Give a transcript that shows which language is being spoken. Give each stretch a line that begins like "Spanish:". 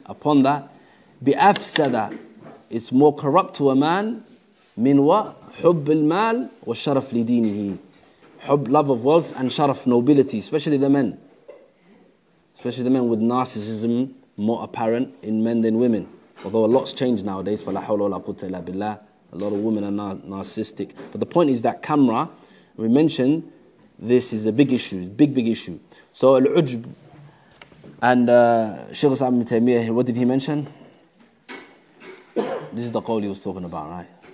English: Upon that, بأفسد, it's more corrupt to a man من what?
Arabic: حب المال والشرف لدينه.
English: حب, love of wealth, and sharaf, nobility, especially the men. Especially the men with narcissism more apparent in men than women. Although a lot's changed nowadays,
Arabic: فلا حول ولا قوة إلا بالله.
English: A lot of women are narcissistic. But the point is that camera, we mentioned, this is a big issue, big issue. So al-ujb, and Shaykh Islam Ibn Taymiyyah, what did he mention? This is the qawl he was talking about, right?